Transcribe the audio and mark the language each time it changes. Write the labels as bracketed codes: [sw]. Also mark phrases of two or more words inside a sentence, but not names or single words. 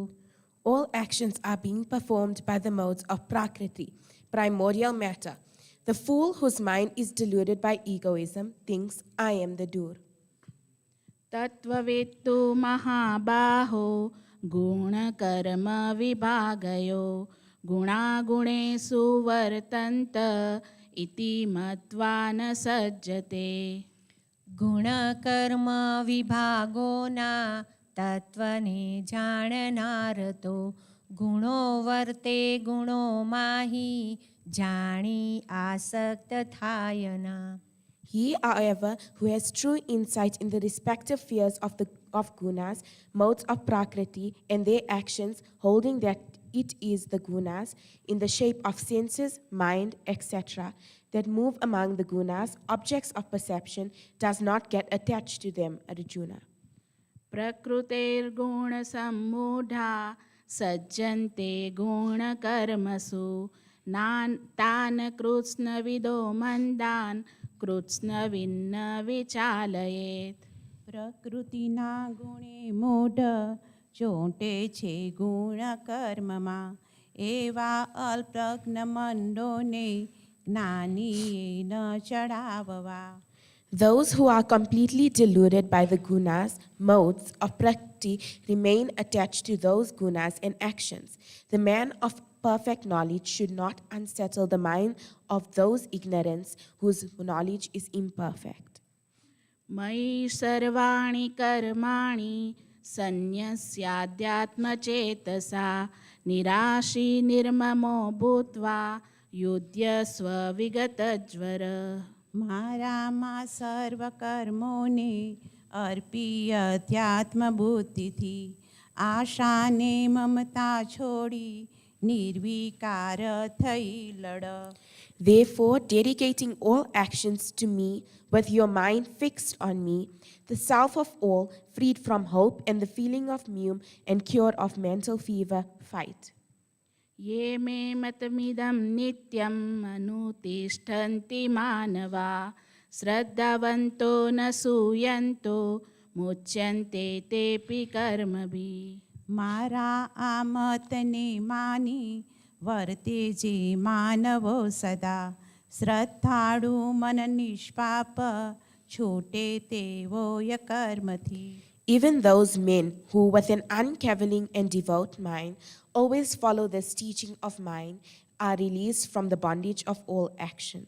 [en] All actions are being performed by the modes of Prakriti, primordial matter. The fool whose mind is deluded by egoism thinks, I am the doer. [sa] तत्त्ववेत्तु महाबाहो गुणकर्म विभागयो गुणागुणेषु वर्तन्त इति मत्वा न सज्जते. [gu] ગુણકર્મ વિભાગોના તત્વને જાણનાર તો ગુણો વર્તે ગુણોમાંહી જાણી આસક્ત થાયના. [en] He, however, who has true insight in the respective spheres of gunas, modes of Prakriti, and their actions, holding that it is the gunas, in the shape of senses, mind, etc., that move among the gunas, objects of perception, does not get attached to them, Arjuna. [sa] प्रकृतेर्गुणसम्मूढा सज्जन्ते गुणकर्मसु तान् कृत्स्नविदो मन्दान् कृत्स्नविन्न विचालयेत्. [gu] પ્રકૃતિના ગુણે મૂઢ ચોંટે છે ગુણ કર્મમાં એવા અલ્પજ્ઞ મંડોને જ્ઞાનીએ ન ચડાવવા. [en] Those who are completely deluded by the gunas, modes of Prakriti, remain attached to those gunas and actions. The man of perfect knowledge should not unsettle the mind of those ignorants whose knowledge is imperfect. [sa] मयि सर्वाणि कर्माणि सन्न्यस्याध्यात्मचेतसा निराशी निर्ममो भूत्वा युध्यस्व विगतज्वर. [gu] મારામાં સર્વ કર્મોને અર્પી અધ્યાત્મબુદ્ધિથી આશાને મમતા છોડી નિર્વિકાર થઈ લડ. [en] Therefore, dedicating all actions to me with your mind fixed on me, the self of all, freed from hope and the feeling of mume and cured of mental fever, fight. [sa] ये मे मतमिदं नित्यं अनुतिष्ठन्ति मानवा श्रद्धावन्तो न सूयन्तो मुच्यन्ते तेऽपि कर्मभिः. [gu] મારા આ મતને માની વર્તે જે માનવો સદા શ્રદ્ધાળુ મન નિષ્પાપ છૂટે તેવો કર્મથી. [en] Even those men who, with an uncavailing and devout mind, always follow this teaching of mine, are released from the bondage of all actions.